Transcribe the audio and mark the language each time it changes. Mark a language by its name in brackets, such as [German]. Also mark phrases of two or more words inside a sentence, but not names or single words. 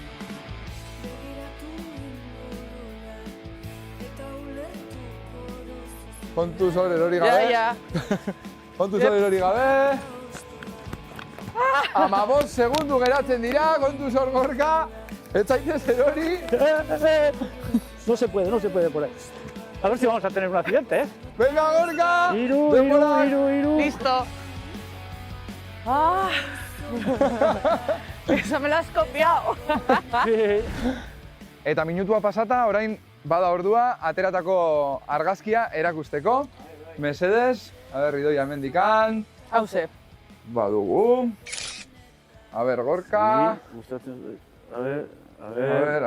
[Basque] Kontu zor erori gabe. Kontu zor erori gabe. 15 segundu geratzen dira, kontu zor Gorka. Ez zaitez erori. [Spanish] No se puede por ahí. A ver si vamos a tener un accidente, Venga, Gorka! [Basque] Iru. [Spanish] Listo. Esa me la has copiado. [Basque] Eta minutua pasata, orain bada ordua, ateratako argazkia erakusteko. Mesedez, Idoia hemendikan. Hauze. Badugu. [Spanish] A ber, [Basque] Gorka. [Spanish] A ver,